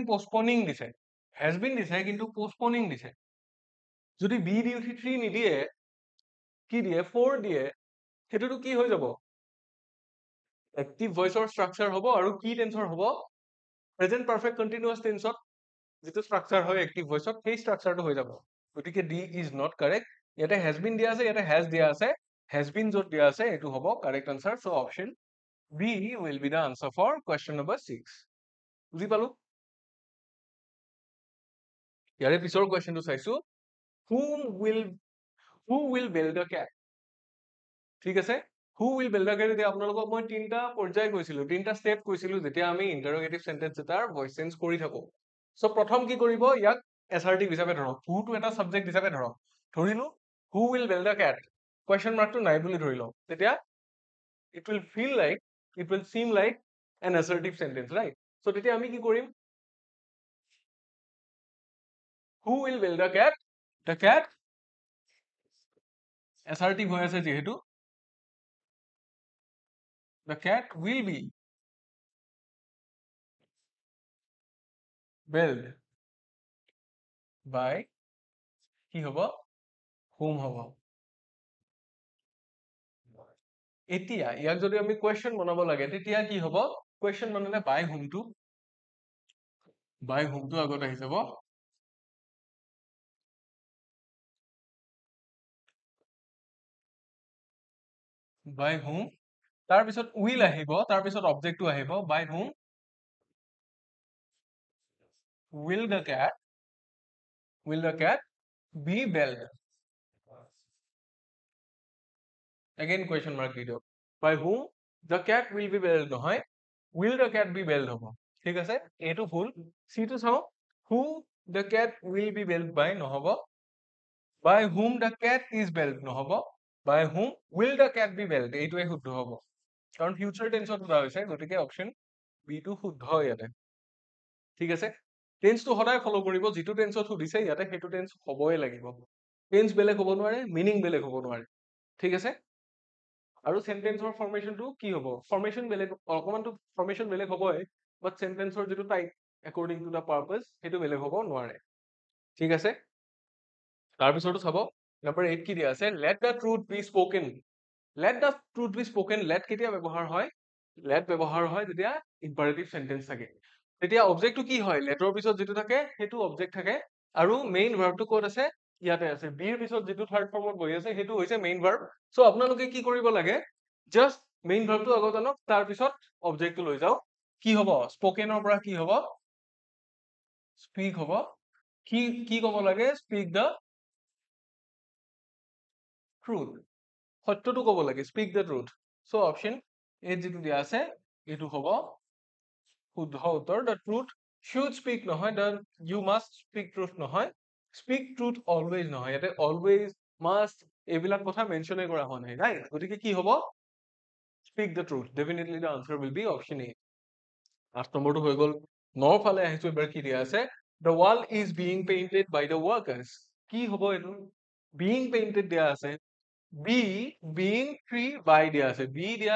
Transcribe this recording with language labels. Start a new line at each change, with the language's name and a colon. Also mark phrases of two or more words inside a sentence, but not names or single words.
Assamese: পষ্টপনিং দিছে
English: has been
Assamese: দিছে কিন্তু পষ্টপনিং দিছে যদি বি দি উঠি 3 নিদিয়ে কি দিয়ে 4 দিয়ে সেইটোতো কি হৈ যাব
English: active voiceৰ structure
Assamese: হ'ব আৰু কি টেন্সৰ হ'ব
English: present perfect continuous tenseত
Assamese: যেটো ষ্ট্ৰাকচাৰ হয়
English: active voiceত
Assamese: সেই ষ্ট্ৰাকচাৰটো হৈ যাব গতিকে
English: D is not correct
Assamese: ইয়াতে
English: has been
Assamese: দিয়া আছে ইয়াতে হেজ দিয়া আছে
English: has been
Assamese: য'ত দিয়া আছে এইটো হ'ব
English: correct answer so option B will be the answer for question number 6
Assamese: বুজি পালো ইয়াৰে পিছৰ কোৱেশ্চনটো চাইছো
English: who will build a cat
Assamese: ঠিক আছে
English: who will build a cat
Assamese: এতিয়া আপোনালোকক মই তিনটা পৰ্যায় কৈছিলো তিনটা স্টেপ কৈছিলো যেতিয়া আমি
English: interrogative sentence
Assamese: এটাৰ
English: voice change
Assamese: কৰি থাকো সো প্ৰথম কি কৰিব ইয়াক এছাৰটিভ হিচাপে ধৰক who টো এটা সাবজেক্ট হিচাপে ধৰক ধৰিলো
English: who will build a cat question mark
Assamese: টো নাই বুলি ধৰি লও তেতিয়া
English: it will feel like it will seem like an assertive sentence right so
Assamese: তেতিয়া আমি কি কৰিম
English: who will build a cat the cat assertive
Assamese: হৈ আছে যেহেতু
English: the cat will be built
Assamese: by কি হ'ব whom হ'ব এতিয়া ইয়াক যদি আমি কোৱেশ্চন বনাব লাগে তেতিয়া কি হ'ব কোৱেশ্চন বনালে
English: by whom
Assamese: টো আগত আহি যাব
English: by whom
Assamese: তাৰ পিছত will আহিব তাৰ পিছত অবজেক্টটো আহিব
English: by whom will the cat be built again question mark
Assamese: দি দিয়ক
English: by whom the cat will be built নহয় will the cat be built
Assamese: হ'ব ঠিক আছে এইটো ভুল সি টো চাও
English: who the cat will be built by নহব by whom the cat is built নহব by whom will the cat be built
Assamese: এইটোৱে শুদ্ধ হ'ব কাৰণ
English: future tenseত
Assamese: ধৰা হৈছে গতিকে
English: option B
Assamese: টো শুদ্ধ ইয়াতে ঠিক আছে টেন্সটো সদায় ফলো কৰিব যিটো টেন্সত সুধিছে ইয়াতে সেইটো টেন্স হ'বই লাগিব টেন্স বেলেগ হ'ব নোৱাৰে মিনিং বেলেগ হ'ব নোৱাৰে ঠিক আছে আৰু
English: sentenceৰ formationটো
Assamese: কি হ'ব ফৰ্মেশন বেলেগ অকমানটো ফৰ্মেশন বেলেগ হ'বই
English: but sentenceৰ
Assamese: যেটো টাইপ
English: according to the purpose
Assamese: সেইটো বেলেগ হ'ব নোৱাৰে ঠিক আছে তাৰ পিছৰটো চাব নম্বৰ 8 কি দিয়া আছে
English: let the truth be spoken
Assamese: let কেতিয়া ব্যৱহাৰ হয় let ব্যৱহাৰ হয় যেতিয়া
English: imperative sentence
Assamese: থাকে তেতিয়া অবজেক্টটো কি হয় লেটৰ পিছত যেটো থাকে সেইটো অবজেক্ট থাকে আৰু
English: main verbটো
Assamese: ক'ত আছে ইয়াতে আছে বিৰ পিছত যেটো
English: third formত
Assamese: বহি আছে সেইটো হৈছে
English: main verb so
Assamese: আপোনালোকে কি কৰিব লাগে
English: just main verbটো
Assamese: আগত আনক তাৰ পিছত অবজেক্টটো লৈ যাও কি হ'ব স্পোকেনৰ পৰা কি হ'ব স্পীক হ'ব কি ক'ব লাগে
English: speak the
Assamese: ট্ৰুথ সত্যটো ক'ব লাগে
English: speak the truth so option A
Assamese: যেটো দিয়া আছে এটো হ'ব শুদ্ধ উত্তৰ
English: the truth should speak
Assamese: নহয় দ্য
English: you must speak truth
Assamese: নহয়
English: speak truth always
Assamese: নহয় ইয়াতে
English: always must
Assamese: এইবিলাক কথা মেনশনে কৰা হোৱা নাই ৰাইট গতিকে কি হ'ব
English: speak the truth definitely the answer will be option A
Assamese: 8 নম্বৰটো হৈ গ'ল 9 ফালে আহিছো এবাৰ কি দিয়া আছে
English: the wall is being painted by the workers
Assamese: কি হ'ব এটো
English: being painted
Assamese: দিয়া আছে
English: being 3 by
Assamese: দিয়া আছে দিয়া